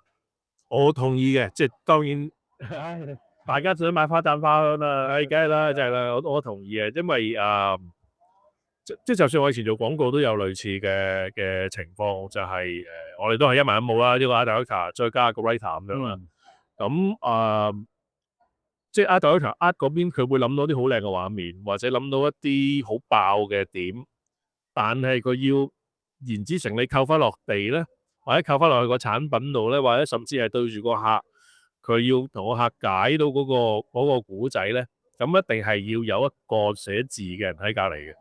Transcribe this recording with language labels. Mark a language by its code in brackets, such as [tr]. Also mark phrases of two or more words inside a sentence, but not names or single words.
[yue] 我同意嘅，即係當然，大家想買花讚花香啦，梗係啦，就係啦，我同意嘅，因為即係就算我以前做廣告都有類似嘅情況，就係我哋都係一文一武啦，呢個 [en] art director [yue] 再加個 writer 咁樣啦。咁即係 [en] art director art [yue] 嗰邊佢會諗到啲好靚嘅畫面，或者諗到一啲好爆嘅點，但係佢要言之成理扣翻落地咧，或者扣翻落去個產品度咧，或者甚至係對住個客，佢要同個客解到嗰個古仔咧，咁一定係要有一個寫字嘅人喺隔離嘅。